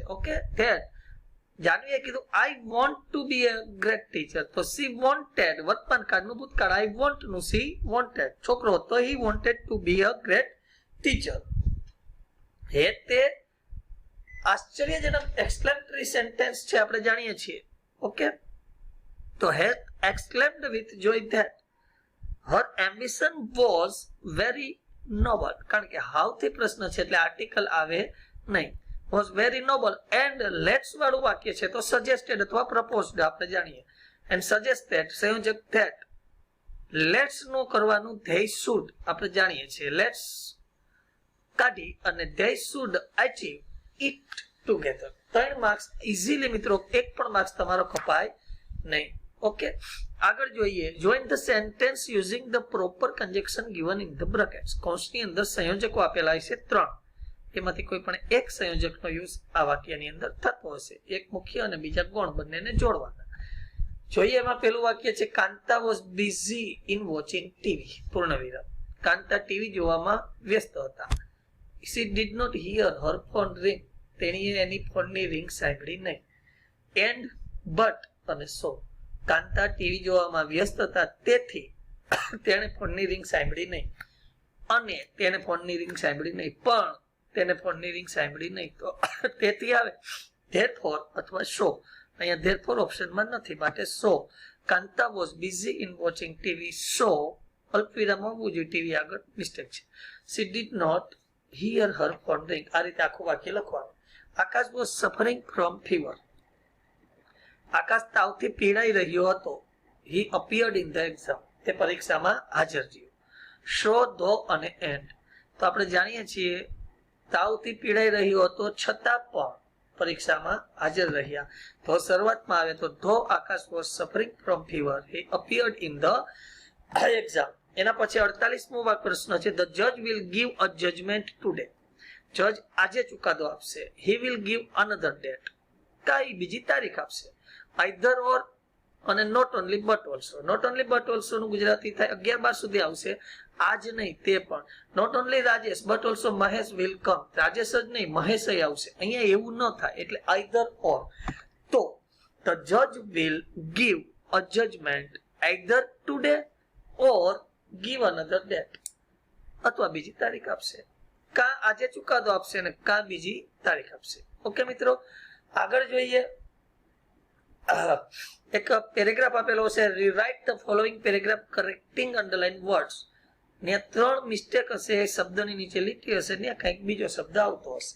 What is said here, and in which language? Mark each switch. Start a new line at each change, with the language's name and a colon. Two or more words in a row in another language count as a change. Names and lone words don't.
English: okay, that
Gujarati: જાનવીએ કીધું
English: I want to be a great teacher, તો she wanted
Gujarati: વર્તમાન કાળનું ભૂતકાળ,
English: I want નું she wanted,
Gujarati: છોકરો હતો
English: he wanted to be a great teacher.
Gujarati: હે તે આશ્ચર્યજનક
English: exclamatory sentence
Gujarati: છે, આપણે જાણીએ છીએ.
English: ઓકે, તો હે exclaimed with joy that her ambition was very noble,
Gujarati: કારણ કે હાઉ થી પ્રશ્ન છે એટલે આર્ટિકલ આવે નહીં.
English: was very noble and let's
Gujarati: વાળું વાક્ય છે તો suggested અથવા proposed આપણે જાણીએ.
English: and suggested
Gujarati: સંયોજક
English: that, let's
Gujarati: નું કરવાનું
English: they should
Gujarati: આપણે જાણીએ છીએ.
English: let's
Gujarati: કાઢી અને
English: they should achieve it together.
Gujarati: 3
English: marks easily
Gujarati: મિત્રો, એક પણ માર્ક્સ તમારો કપાય નહીં. ઓકે, આગળ જોઈએ.
English: join the sentence using the proper conjunction given in the brackets.
Gujarati: કૌંસની અંદર સંયોજકો આપેલા છે 3, એમાંથી કોઈ પણ એક સંયોજકનો યુઝ આ વાક્યની અંદર થતો હશે. એક મુખ્ય અને બીજા ગૌણ, બંનેને જોડવાના. જોઈએ એમાં પેલું વાક્ય છે
English: Kanta was busy in watching TV,
Gujarati: પૂર્ણવિરામ. કાંતા ટીવી જોવામાં વ્યસ્ત હતા.
English: she did not hear her phone ring,
Gujarati: તેણીએ એની ફોનની રિંગ સાંભળી નહીં.
English: and but
Gujarati: અને સો, કાંતા ટીવી જોવામાં વ્યસ્ત હતા તેથી તેણે ફોનની રિંગ સાંભળી નહીં, અને તેને ફોનની રિંગ સાંભળી નહીં, પણ તેને ફોનની રિંગ સાંભળી નહીં. તો તેથી આવે ધેરફોર અથવા સો. અહીંયા ધેરફોર ઓપ્શનમાં નથી, માટે
English: so Kanta was busy in watching TV, so
Gujarati: અલ્પવિરામ હોવું જોઈએ, ટીવી આગળ મિસ્ટેક છે.
English: she did not hear her phone ring.
Gujarati: આ રીતે આખું વાક્ય લખવાનું.
English: Akash was suffering from fever,
Gujarati: આકાશ તાવથી પીડાઈ રહ્યો હતો.
English: he appeared in the exam,
Gujarati: તે પરીક્ષામાં હાજર રહ્યો. શો, ધો અને એન્ડ, તો આપણે જાણીએ છીએ તાવથી પીડાઈ રહ્યો હતો છતાં પણ પરીક્ષામાં હાજર રહ્યા. તો શરૂઆતમાં આવે તો
English: though Akash was suffering from fever, he appeared in the exam.
Gujarati: એના પછી 48મો પ્રશ્ન છે
English: the judge will give a judgment today.
Gujarati: જજ આજે ચુકાદો આપશે.
English: he will give another date,
Gujarati: કઈ બીજી તારીખ આપશે.
English: either or અને not only but also. not only but also
Gujarati: નું ગુજરાતી થાય 11-12 સુધી આવશે. આજ નહીં તે પણ.
English: not only રાજેશ but also મહેશ will come,
Gujarati: રાજેશ જ નહીં મહેશ આવશે. અહીંયા એવું ન થાય એટલે
English: either or. તો the judge will give a judgment either today or give another date,
Gujarati: અથવા બીજી તારીખ આપશે, કા આજે ચુકાદો આપશે ને કા બીજી તારીખ આપશે. ઓકે મિત્રો, આગળ જોઈએ. એક પેરેગ્રાફ આપેલો છે,
English: rewrite the following paragraph correcting underline words.
Gujarati: ને 3 મિસ્ટેક હશે, શબ્દની નીચે લીટી હશે ને કંઈક બીજો શબ્દ આવતો હશે.